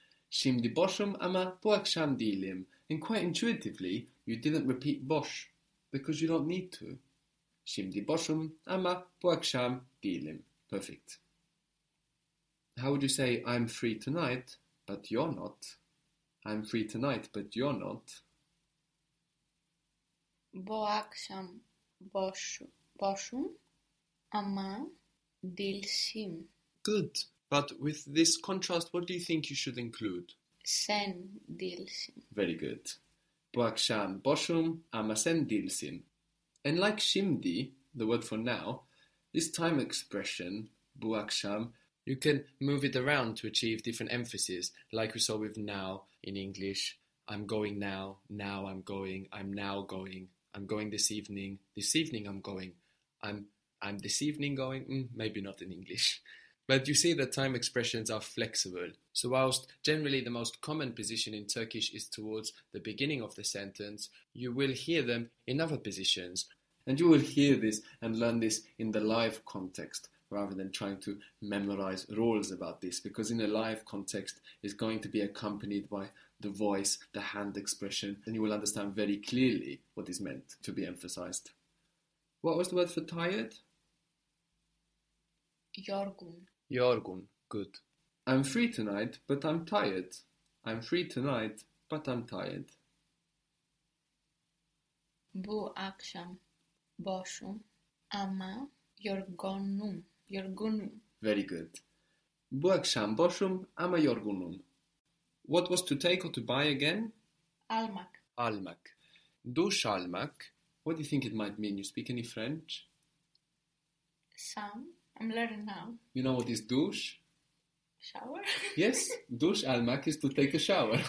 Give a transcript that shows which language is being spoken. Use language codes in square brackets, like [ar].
[tr] Şimdi boşum ama bu akşam değilim. [en] And quite intuitively, you didn't repeat boş because you don't need to. [tr] Şimdi boşum ama bu akşam değilim. [en] Perfect. How would you say I'm free tonight, but you're not? I'm free tonight, but you're not. [tr] Bu akşam boşum ama değilsin. [en] Good. But with this contrast, what do you think you should include? [tr] Sen değilsin. [en] Very good. [tr] Bu akşam boşum ama sen değilsin. [en] And like şimdi, the word for now, this time expression, bu akşam, you can move it around to achieve different emphases, like we saw with now in English. I'm going now. Now I'm going. I'm now going. I'm going this evening. This evening I'm going. I'm this evening going. Maybe not in English. But you see that time expressions are flexible. So whilst generally the most common position in Turkish is towards the beginning of the sentence, you will hear them in other positions. And you will hear this and learn this in the live context, rather than trying to memorize rules about this, because in a live context it's going to be accompanied by the voice, the hand expression, and you will understand very clearly what is meant to be emphasized. What was the word for tired? [tr] Yorgun. [en] Yorgun, good. I'm free tonight, but I'm tired. I'm free tonight, but I'm tired. [tr] Bu akşam boşum ama yorgunum. Yorgunum. [en] Very good. [tr] Bu akşam boşum ama yorgunum. [en] What was to take or to buy again? [tr] Almak. Almak. Duş almak. [en] What do you think it might mean? You speak any French? Some. I'm learning now. You know what is douche? Shower? Yes. Duş almak is to take a shower.